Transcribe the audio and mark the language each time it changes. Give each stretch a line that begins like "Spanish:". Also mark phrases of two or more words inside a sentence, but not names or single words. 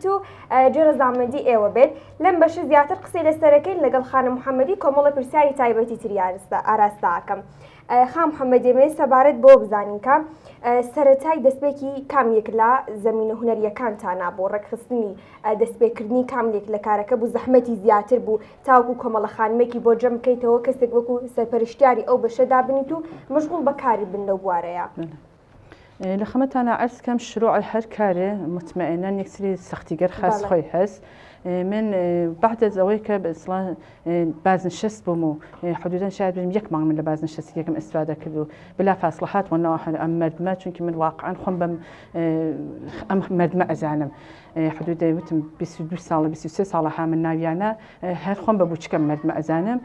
Central Kurdish: و جێرەزامەندی ئێوە بێت لەم بەشە زیاتر قسەی لەسەرەکەین لەگەڵ خانم محەممەدی کۆمەڵە پرسیاری تایبەتی تری ئاراستاکەم خام محەممەدێمێ سەبارەت بۆ بزانین کە سەرەتای دەستپێکی کامێک لە زەمینە هونەریەکانتانە بۆ ڕێکخستنی دەستپێکردنی کاملێک لە کارەکە بوو زەحمەتی زیاتر بوو تاوکو کۆمەڵە خانمێکی بۆ جەم بکەیتەوە کەسێک وەکو سەرپەرشتیاری ئەو بەشەدا بنیت و مشغول بەکاری بن لەو بوارەیە.
Southern Kurdish: لە خەمەتانە عەرز کەم شروع هەر کارێ مطمئناً یەکسری سەختیگەر خاص خۆی هەست. من
Persian: بعد از
Southern Kurdish: ئەوەی کە بەئیسڵان بازنشست بووم و حدوداً شاید بێم یەک مانگ من لە بازنشستێکم ئیسفادە کرد و بلا فاصلە هاتوەنەوە ئەم مەردمە چونکی من واقعاً خۆم بەم ئەم مەردمە ئەزانم حدود وتم 22 ساڵ 23 ساڵە ها من ناویانە هەر خۆم بە بچکەم مەردمە ئەزانم.